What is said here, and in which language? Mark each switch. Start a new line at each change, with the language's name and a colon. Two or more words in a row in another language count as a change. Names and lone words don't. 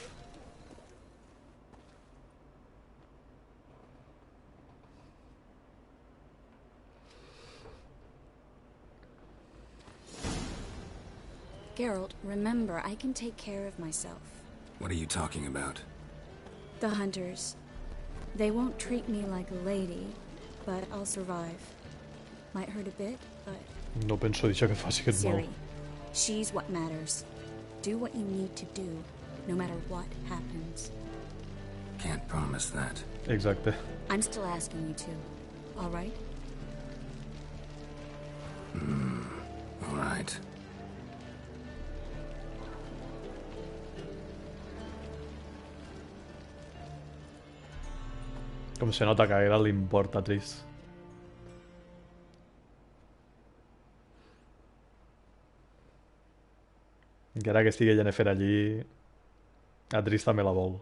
English: Geralt, remember, I can take care of myself. What are you talking about? The hunters. They won't treat me like a lady, but I'll survive. Might hurt a bit, but...
Catalan: No penso deixar que faci aquest mal.
English: Ciri, she's what matters. Do what you need to do, no matter what happens. Can't promise that. Exacte. I'm still asking you to, all right? All right.
Catalan: Com se nota que a ella li importa Tris. Encara que estigui Yennefer allí, a Tris també la vol.